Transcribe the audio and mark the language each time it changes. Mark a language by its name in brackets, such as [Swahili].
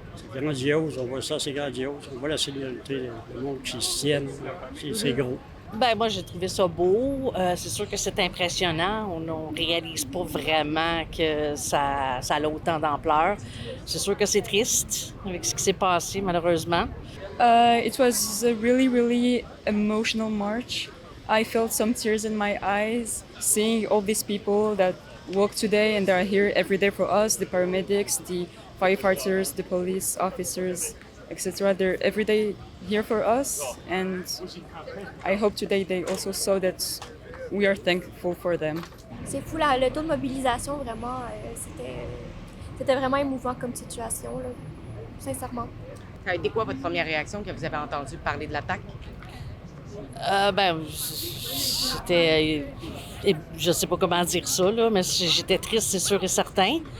[French] C'est grandiose, on voit ça, c'est grandiose. On voit la solidarité, le monde qui se tienne, c'est gros. Ben moi, j'ai trouvé ça beau. C'est sûr que c'est impressionnant. On ne réalise pas vraiment que ça a autant d'ampleur. C'est sûr que c'est triste avec ce qui s'est passé, malheureusement. [English] It was a really emotional march. I felt some tears in my eyes seeing all these people that work today and they are here every day for us, the paramedics, the firefighters, the police officers, etc. They're every day here for us, and I hope today they also saw that we are thankful for them. [French] C'est fou, le taux de mobilisation, vraiment, c'était vraiment émouvant comme situation, là, sincèrement. Ça a été quoi votre première réaction quand vous avez entendu parler de l'attaque? C'était... je sais pas comment dire ça, là, mais j'étais triste, c'est sûr et certain.